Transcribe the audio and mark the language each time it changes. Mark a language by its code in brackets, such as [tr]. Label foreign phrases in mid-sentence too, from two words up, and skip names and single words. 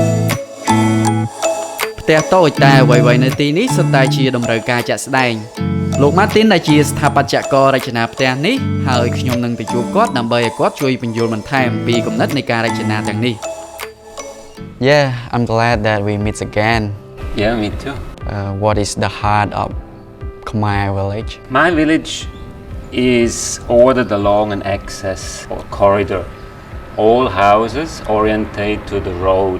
[km] ផ្ទះតូចតែអ្វីៗនៅទីនេះសុទ្ធតែជាតម្រូវការជាក់ស្ដែងលោក Martin ដែលជាស្ថាបត្យកររចនាផ្ទះនេះហើយខ្ញុំនឹងទៅជួបគាត់ដើម្បីឲ្យគាត់ជួយបញ្យល់បន្ថែមពីគំនិតនៃការរចនាទាំងនេះ [en] Yeah, I'm glad that we meet again. Yeah, me too. What is the heart of my village? My village is ordered along an access or corridor. All houses orientate to the road.